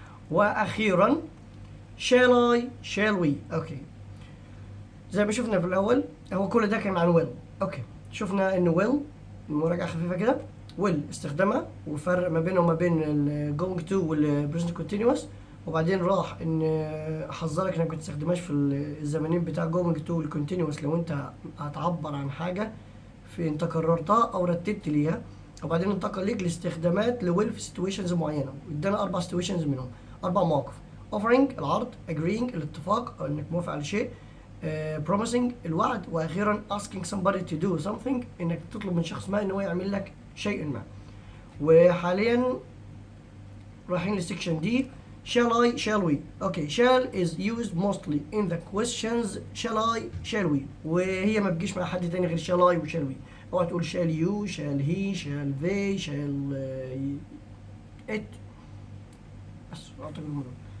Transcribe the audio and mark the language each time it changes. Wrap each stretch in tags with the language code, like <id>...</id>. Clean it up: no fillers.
<en>واخيرا shall we.</en> <ar>اوكي زي ما شفنا في الاول هو كل ده كان عن will. اوكي شفنا ان will مراجعة خفيفة كده. will استخدامها وفرق ما بينه وما بين ال going to وال present continuous. وبعدين راح ان حذرك انك ما تستخدمهاش في الزمانين بتاع going to وال continuous لو انت هتعبر عن حاجة في انت كررتها او رتبت ليها. وبعدين انتقل ليك لاستخدامات لويل في situations معينة وادانا 4 situations منهم 4 مواقف. offering العرض, agreeing الاتفاق او انك موافق على شيء, promising الوعد, واخيرا</ar> <en>asking somebody to do something</en> <ar>انك تطلب من شخص ما انه هو يعمل لك شيء ما. وحاليا رايحين للسكشن دي.</ar> <en>shall we. okay shall is used mostly in the questions shall we</en> <ar>وهي ما بتجيش مع حد تاني غير</ar> <en>shall I و shall we.</en> <ar>اوعى تقول</ar> <en>shall you, shall he, shall they, shall it.</en> <ar>بس اعطيك الموضوع.</ar>